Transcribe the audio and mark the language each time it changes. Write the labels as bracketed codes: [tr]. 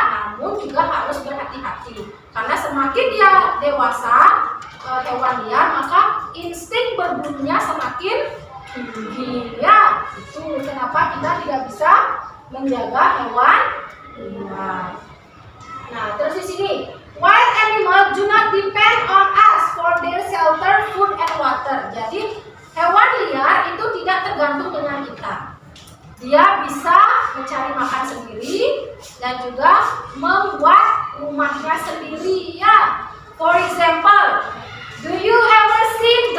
[id] Namun juga harus berhati-hati karena semakin dia dewasa hewan liar, maka insting berburunya semakin tinggi ya. Itu kenapa kita tidak bisa menjaga hewan liar. Nah, terus di sini, [en] wild animals do not depend on us for their shelter, food, and water. [id] Jadi hewan liar itu tidak tergantung dengan kita. Dia bisa mencari makan sendiri dan juga membuat rumahnya sendiri ya. [en] For example, do you ever see